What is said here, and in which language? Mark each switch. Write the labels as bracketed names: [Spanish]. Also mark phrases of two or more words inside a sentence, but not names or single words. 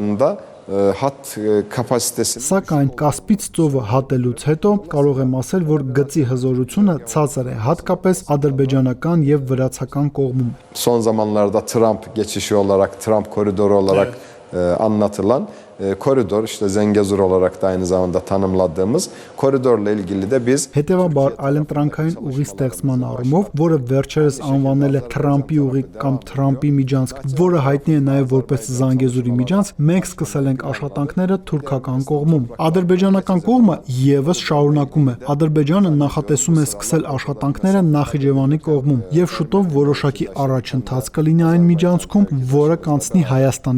[Turkish] Hat kapasitesi. [Armenian] Սակայն Կասպից ծովը հատելուց հետո կարող եմ ասել, որ գծի հզորությունը ցածր է, հատկապես ադրբեջանական եւ վրացական կողմում։ [Turkish] Son zamanlarda Trump geçişi olarak, Trump koridoru olarak anlatılan koridor, işte Zengezur olarak da aynı zamanda tanımladığımız koridorla ilgili de biz [Armenian] հետևաբար այլընտրանքային ուղի ստեղծման առումով, որը վերջերս անվանել է Թրամփի ուղի կամ Թրամփի միջանցք, որը հայտնի է նաև որպես Զանգեզուրի միջանցք, մենք սկսել ենք աշխատանքները թուրքական կողմում։ Ադրբեջանական կողմը եւս շարունակում է։ Ադրբեջանը նախատեսում է սկսել աշխատանքները Նախիջևանի կողմում եւ շուտով որոշակի առաջընթաց կլինի այն միջանցքում, որը կանցնի Հայաստանի տարածքով։